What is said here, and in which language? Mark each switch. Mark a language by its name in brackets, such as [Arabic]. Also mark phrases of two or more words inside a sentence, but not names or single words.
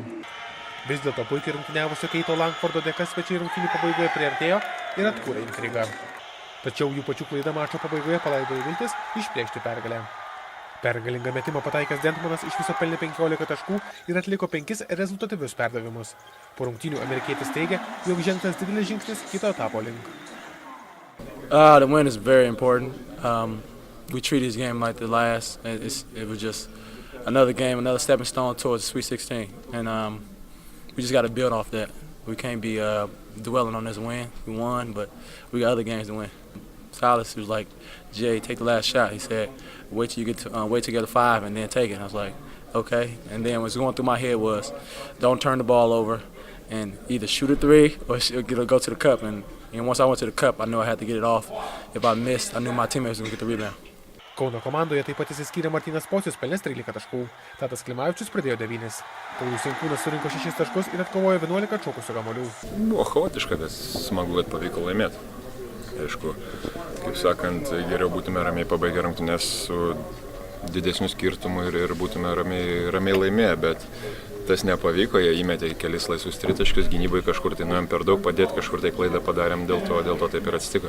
[Lithuanian] Vis dėlto puikiai rungtyniavusio Keito Langfordo dėka svečiai rungtynių pabaigoje priartėjo ir atkūrė intrigą. Tačiau jų pačių klaida mačo pabaigoje palaidojo viltis išplėšti pergalę. Pergalingą metimą pataikęs Dentmanas iš viso pelnė 15 taškų ir atliko 5 rezultatyvius perdavimus. Po rungtynių amerikietis teigia, jog žengtas didelis žingsnis kito etapo link. [English] The win is very important. We treat this game like the last. It was just another game, another stepping stone towards the Sweet 16. And we just got to build off that. We can't be dwelling on this win. We won, but we got other games to win. Silas was like, Jay, take the last shot. He said, wait till you get to wait to get to 5 and then take it. I was like, okay. And then what's going through my head was, don't turn the ball over and either shoot a 3 or go to the cup. And once I went to the cup, I knew I had to get it off. If I missed, I knew my teammates were going to get the rebound. [Lithuanian] Kauno komandoje taip pat įsiskyrė Martynas Pocius, pelnęs 13 taškų. Tadas Klimavičius pridėjo 9. Paulius Jankūnas surinko 6 taškus ir atkovojo 11 atšokusių kamuolių. Buvo chaotiška, bet smagu, kad pavyko laimėti. Aišku, kaip sakant, geriau būtume ramiai pabaigę rungtynes su didesniu skirtumu ir būtume ramiai laimėję, bet tas nepavyko, jie įmetė kelis laisvus tritaškius, gynybai kažkur tai nuėjom per daug padėti, kažkur tai klaidą padarėm, dėl to taip ir atsitiko.